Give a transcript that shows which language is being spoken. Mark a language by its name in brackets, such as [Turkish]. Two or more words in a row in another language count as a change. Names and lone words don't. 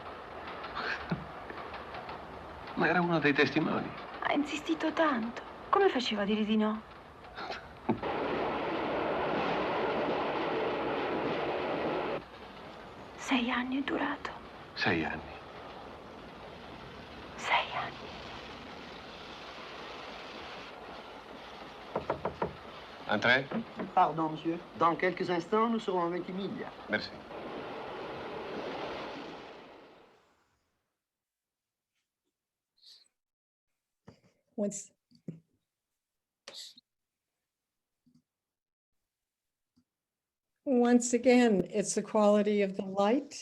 [Italian] Ma era uno dei testimoni. Ha insistito tanto. Come faceva a dire di no? Sei anni è durato. 6 anni. 6 anni. [French] Entrez? Pardon, monsieur. Dans quelques instants, nous serons à 20 milles. Merci. [English] Once Once again, it's the quality of the light